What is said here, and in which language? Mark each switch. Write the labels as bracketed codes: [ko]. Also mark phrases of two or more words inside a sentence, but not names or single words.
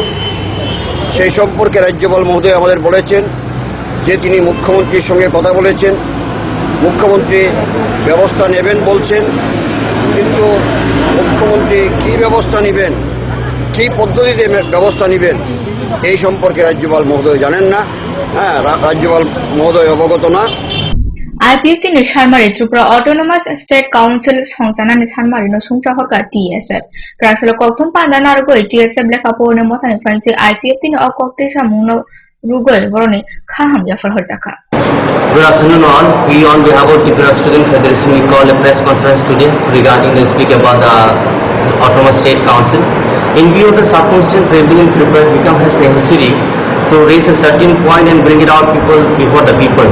[bn] সেই সম্পর্কে রাজ্যপাল মহোদয় আমাদের বলেছেন যে তিনি মুখ্যমন্ত্রীর সঙ্গে কথা বলেছেন, মুখ্যমন্ত্রী ব্যবস্থা নেবেন বলছেন, কিন্তু মুখ্যমন্ত্রী কী ব্যবস্থা নেবেন, কী পদ্ধতিতে ব্যবস্থা নেবেন এই সম্পর্কে রাজ্যপাল মহোদয় জানেন না। রাজ্যপাল মহোদয় অবগত না। [trp] IPF ni Sanmari Tripura Autonomous State Council Songsanani Sanmari no Sungcha Horka TSF Krasalo Koktum Pandana Rugoi TSF Lekapone Motani Fancy IPF ni Okoktisha Muno Rugoi Voroni Kaham Jafar Hojaka. [en] Good afternoon all. We on behalf of Tripura Student Federation we call a press conference today regarding the speak about the Autonomous State Council. In view of the circumstance prevailing in Tripura, it becomes necessary to raise a certain point and bring it out people before the people.